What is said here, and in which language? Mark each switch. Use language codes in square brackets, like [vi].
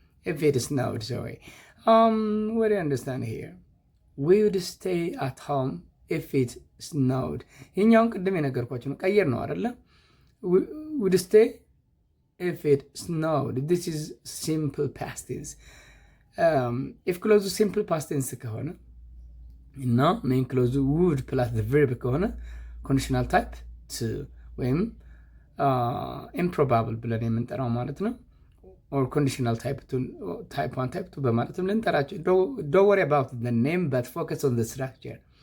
[en] if it is snowed, sorry. What do you understand here? We would stay at home if it snowed. [am] ይሄኛውን ቅድም የነገርኳችሁ ነው። ቀየር ነው አይደለ? [en] would stay if it snowed. this is simple past tense. if clause simple past tense [am] ከሆነ እና [en] main clause would plus the verb ከሆነ conditional type 2 ወይም improbable [am] ብለን የምንጠራው ማለት ነው። [en] or conditional type 1 type 2 [am] በማለትም ልንጠራቸው። [en] don't worry about the name but focus on the structure.